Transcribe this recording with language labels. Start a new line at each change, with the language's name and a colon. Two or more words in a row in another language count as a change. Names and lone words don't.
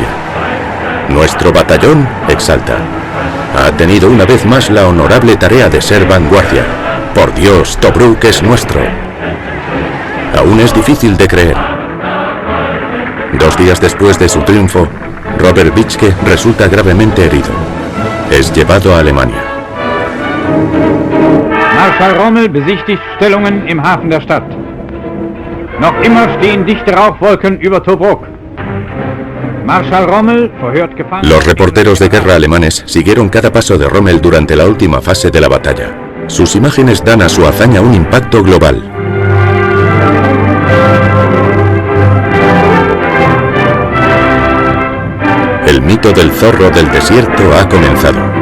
Spanish: Nuestro batallón, exalta, ha tenido una vez más la honorable tarea de ser vanguardia. Por Dios, Tobruk es nuestro. Aún es difícil de creer. 2 días después de su triunfo, Robert Bitschke resulta gravemente herido. Es llevado a Alemania.
German: Marschall Rommel besichtigt Stellungen im Hafen der Stadt. Noch immer stehen dichte Rauchwolken über Tobruk. Marschall Rommel verhört Gefangene.
Spanish: Los reporteros de guerra alemanes siguieron cada paso de Rommel durante la última fase de la batalla. Sus imágenes dan a su hazaña un impacto global. El mito del zorro del desierto ha comenzado.